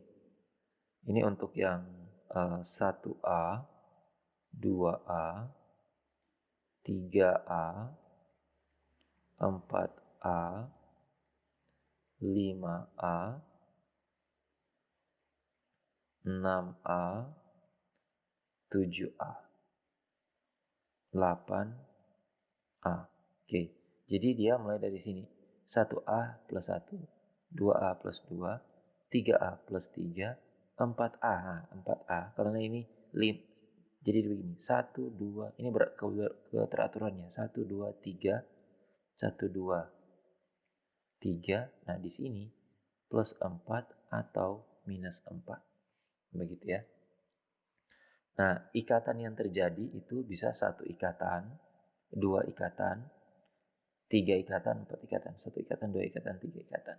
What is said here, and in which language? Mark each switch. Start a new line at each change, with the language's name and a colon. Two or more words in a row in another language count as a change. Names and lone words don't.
Indonesian: Ini untuk yang 1A, 2A, 3A, 4A, 5A, 6A, 7A, 8A. Oke. Jadi dia mulai dari sini. 1A plus 1, 2A plus 2, 3A plus 3, 4A. 4A. Karena ini jadi begini. 1, 2. Ini keteraturannya. 1, 2, 3. 1, 2, 3. Nah di sini plus 4 atau minus 4. Begitu ya. Nah, ikatan yang terjadi itu bisa 1 ikatan, 2 ikatan, 3 ikatan, 4 ikatan, 1 ikatan, 2 ikatan, 3 ikatan.